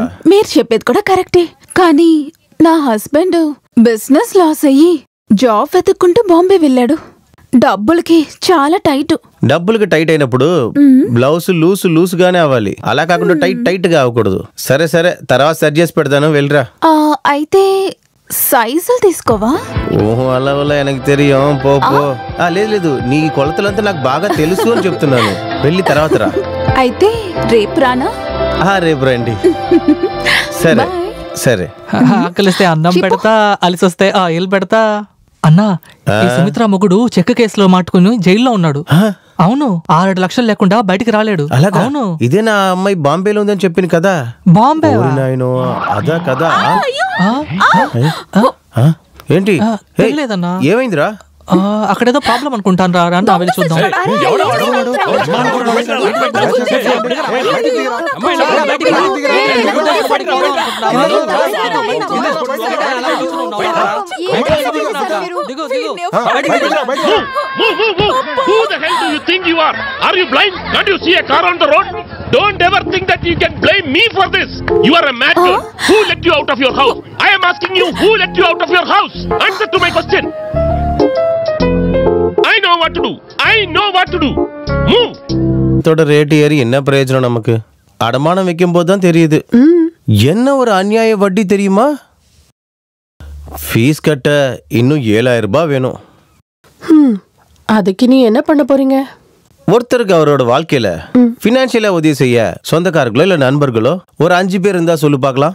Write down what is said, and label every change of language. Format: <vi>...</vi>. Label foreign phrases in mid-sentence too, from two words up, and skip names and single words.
<te>మీరు చెప్పేది కూడా కరెక్టే, కానీ నా హస్బెండ్</te> <en>business loss</en> <te>అయ్యి జాబ్ వెతుక్కుంటూ బాంబే వెళ్ళాడు. డబ్బులకి చాలా టైట్. డబ్బులకి టైట్ అయినప్పుడు</te> <en>blouse loose</en> <te>గానే అవ్వాలి, అలా కాకుండా టైట్ గా అవ్వకూడదు. సరే సరే, తర్వాత సెట్ చేసి పెడతాను, వెళ్ళరా. అయితే సైజులు తీసుకోవా? ఓహో అలా వల్ల</te> <ta>எனக்கு தெரியும்,</ta> <te>పో. లేదు, నీ కొలతలంతా నాకు బాగా తెలుసు అని చెప్తున్నాను. వెళ్ళి తర్వాత రా. అయితే రేపు రానా? రేపు రండి. సరే సరే. ఆకలిస్తే అన్నం పెడతా, అలిసొస్తే ఆయిల్ పెడతా. అన్నా, ఈ సుమిత్ర మొగుడు చెక్క కేసులో మాట్టుకుని జైల్లో ఉన్నాడు. అవును, 6 లక్షలు లేకుండా బయటికి రాలేడు. అవును, ఇదే నా అమ్మాయి బాంబేలో ఉందని చెప్పింది కదా. బాంబే? అదా కదా. ఏంటి లేదన్నా, ఏమైందిరా? అక్కడేదో ప్రాబ్లం అనుకుంటాను రా, రా వెళ్ళి చూద్దాం.</te> <en>Who the hell do you think you are? Are you blind? Can't you see a car on the road? Don't ever think that you can blame me for this. You are a mad girl. Who let you out of your house? I am asking you, who let you out of your house? Answer to my question. I know what to do. I know what to do. Move.</en> <ta>தோட ரேட் ஏறி என்ன பிரயோஜனம் நமக்கு? அடமானம் வைக்கும் போது தான் தெரியுது என்ன ஒரு அநியாய வட்டி தெரியுமா? ஃபீஸ் கட்ட இன்னும் 7000 ரூபாய் வேணும். அதுக்கு நீ என்ன பண்ண போறீங்க? ஒருத்தருக்கு அவரோட வாழ்க்கையில பினான்சியலா உதவி செய்ய சொந்தக்காரர்களோ இல்ல நண்பர்களோ ஒரு 5 பேர் இருந்தா சொல்லு பார்க்கலாம்.</ta>